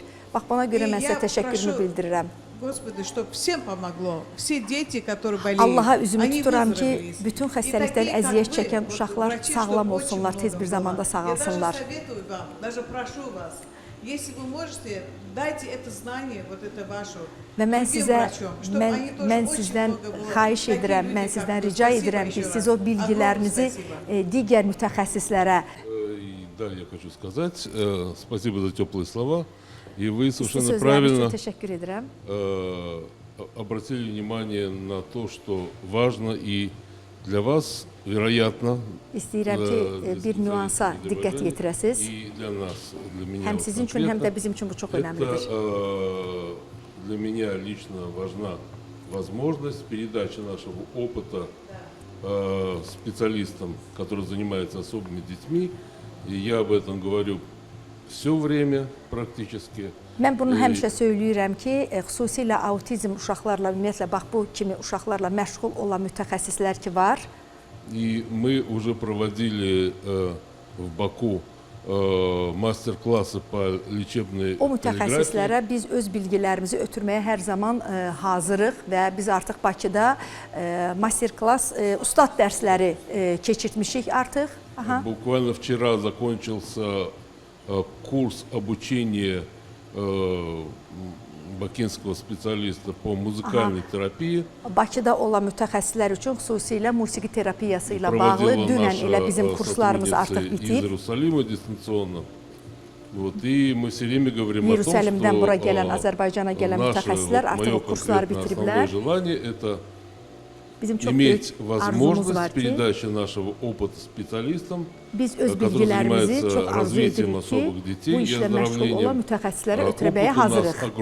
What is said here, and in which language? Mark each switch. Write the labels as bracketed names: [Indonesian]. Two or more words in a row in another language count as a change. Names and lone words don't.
[Azerbaijani] Bax, buna görə mən sizə təşəkkürümü bildirirəm. Allaha üzümü tuturam ki, bütün xəstəlikdən əziyyət çəkən uşaqlar sağlam olsunlar, tez bir zamanda sağalsınlar. Və mən sizdən xahiş edirəm, mən sizdən rica edirəm ki, siz o bilgilərinizi digər mütəxəssislərə. [Russian] Далее я хочу сказать, спасибо за теплые слова. И вы совершенно правильно обратили внимание на то, что важно и для вас, вероятно, [Azerbaijani] İstəyirəm ki, bir nüansa diqqət yetirəsiz. Həm sizin üçün, həm də bizim üçün bu çox önəmlidir. [Russian] Для меня лично важна возможность передачи нашего опыта специалистам, которые занимаются особыми детьми. И я об этом говорю все время практически. [Azerbaijani] Mən bunu həmişə söyləyirəm ki, xüsusilə autizm uşaqlarla, ümumiyyətlə, bax bu kimi uşaqlarla məşğul olan mütəxəssislər ki var. [Russian] И мы уже проводили в Баку mastер-классы по лечебной [Azerbaijani] O mütəxəssislərə biz öz bilgilərimizi ötürməyə hər zaman hazırıq və biz artıq Bakıda master-klass, ustad dərsləri keçirtmişik artıq. [Russian] Буквально вчера закончился курс обучения бакинского специалиста по музыкальной терапии. [Azerbaijani] Bakıda olan mütəxəssislər üçün xüsusilə musiqi terapiyası ilə bağlı dünən elə bizim kurslarımız artıq bitib. Yerusəlimdən bura gələn, Azərbaycana gələn mütəxəssislər artıq o kursları bitiriblər. Bizim çox böyük arzumuz var ki, biz öz bilgilərimizi çox arzu edirik ki, bu işlə məşğul olan mütəxəssislərə ötürəməyə hazırıq.